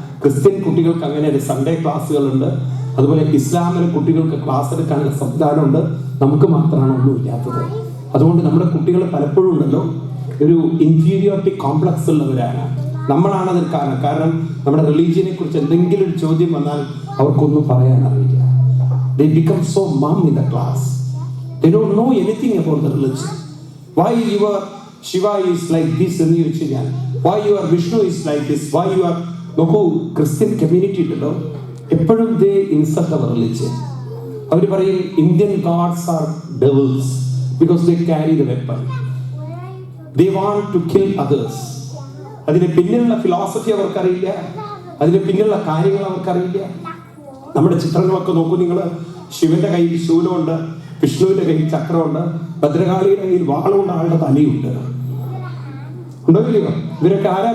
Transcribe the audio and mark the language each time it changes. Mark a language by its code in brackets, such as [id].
[ml] Christian കുട്ടികൾക്ക് അങ്ങനെ ഒരു സൺഡേ ക്ലാസ്സുകളുണ്ട്, അതുപോലെ ഇസ്ലാമിലെ കുട്ടികൾക്ക് ക്ലാസ് എടുക്കാനുള്ള സംവിധാനമുണ്ട്. നമുക്ക് മാത്രമാണ് ഒന്നും ഇല്ലാത്തത്. അതുകൊണ്ട് നമ്മുടെ കുട്ടികൾ പലപ്പോഴും ഉണ്ടല്ലോ ഒരു ഇൻഫീരിയോറിറ്റി കോംപ്ലക്സ് ഉള്ളവരാണ്. നമ്മളാണ് അതിൽ കാരണം നമ്മുടെ റിലീജിയനെ കുറിച്ച് എന്തെങ്കിലും ഒരു ചോദ്യം വന്നാൽ അവർക്കൊന്നും പറയാൻ അറിയില്ല. [en] They become so mum in the class. They don't know anything about the religion. Why your Shiva is like this [ml] എന്ന് ചോദിച്ചു കഴിഞ്ഞാൽ, [en] why your Vishnu is like this, why your [ml] നോക്കൂ ക്രിസ്ത്യൻ കമ്മ്യൂണിറ്റി ഉണ്ടല്ലോ എപ്പോഴും [en] they insult our religion. [ml] അവർ പറയും [en] Indian gods are devils because they carry the weapon. They want to kill others. [ml] അതിന്റെ പിന്നിലുള്ള philosophy അവർക്കറിയില്ല, അതിന്റെ പിന്നിലുള്ള കാര്യങ്ങൾ അവർക്കറിയില്ല. നമ്മുടെ ചിത്രങ്ങളൊക്കെ നോക്കൂ നിങ്ങൾ. ശിവന്റെ കയ്യിൽ ശൂലമുണ്ട്, വിഷ്ണുവിന്റെ കയ്യിൽ ചക്രമുണ്ട്, ഭദ്രകാളിയുടെ കയ്യിൽ വാളുണ്ട്, ആളുടെ തലയുണ്ട്. ഉണ്ടോ ഇല്ലയോ? ഇവരൊക്കെ ആരാ?